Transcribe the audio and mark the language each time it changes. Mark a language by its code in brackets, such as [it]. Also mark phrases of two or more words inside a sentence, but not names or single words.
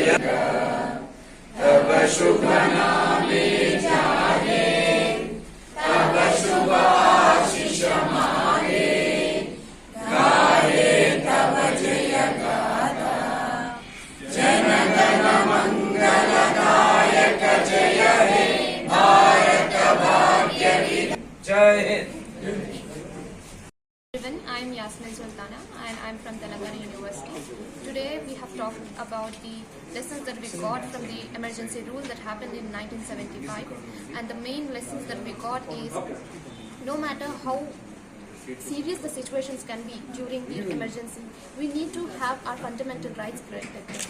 [bn] তব শুভ নামে জাগে তব শুভ আশিস মাগে গাহে তব জয় গাথা জন গণ মঙ্গল দায়ক জয় হে ভারত ভাগ্য [hi] जय हिंद. [en] I am Yasmin Sultana and I am from Telangana University. Today we have talked about the lessons that we got from the emergency rule that happened in 1975, and the main lessons that we got is no matter how serious the situations can be during the emergency, we need to have our fundamental rights protected.